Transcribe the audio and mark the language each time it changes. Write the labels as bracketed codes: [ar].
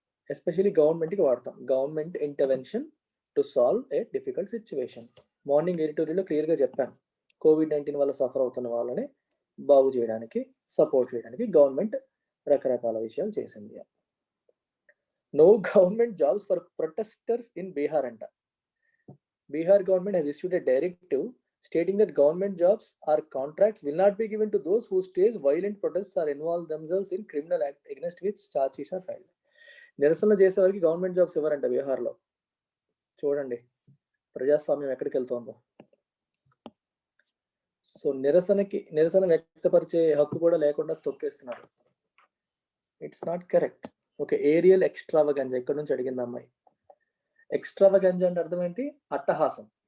[en] Especially గవర్నమెంట్కి వాడతాం. Government intervention to solve a difficult situation. [te] Morning ఎడిటోరియల్లో క్లియర్గా చెప్పాం. COVID-19 వల్ల సఫర్ అవుతున్న వాళ్ళని బాగు చేయడానికి, సపోర్ట్ చేయడానికి గవర్నమెంట్ రకరకాల విషయాలు చేసింది. [en] No government jobs for protesters in Bihar అంట. Bihar government has issued a directive stating that government jobs or contracts will not be given to those who stage violent protests or involve themselves in criminal act against which charges are filed. [te] నిరసనలు చేసే వారికి government jobs ఇవ్వరంట బీహార్లో. చూడండి ప్రజాస్వామ్యం ఎక్కడికి వెళ్తుందో. So నిరసన వ్యక్తపరిచే హక్కు కూడా లేకుండా తొక్కేస్తున్నారు. [en] It's not correct. [te] Okay, aerial ఎక్స్ట్రావగెంజా ఇక్కడ నుంచి అడిగింది అమ్మాయి. ఎక్స్ట్రావగెంజా అంటే అర్థం ఏంటి? అట్టహాసం.